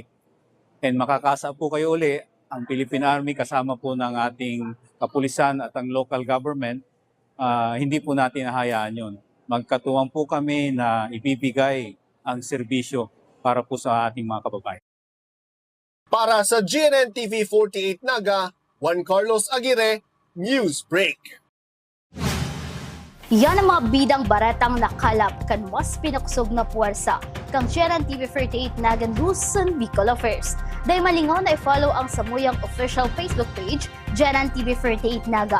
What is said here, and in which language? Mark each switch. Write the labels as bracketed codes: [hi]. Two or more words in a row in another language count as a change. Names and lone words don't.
[tl] And makakasa po kayo uli, ang Philippine Army kasama po ng ating kapulisan at ang [en] local government, [tl] hindi po natin nahayaan yun. Magkatuwang po kami na ibibigay ang serbisyo para po sa ating mga kababayan. Para sa GNN TV 48 Naga, Juan Carlos Aguirre, Newsbreak. [bik] Yan ang mga bidang baretang nakalap kan mas pinakusog na puwersa kang GNN TV 48 Naga News and Bicol Affairs. Dahil malingaw na i-follow ang Samuyang official Facebook page, GNN TV 48 Naga.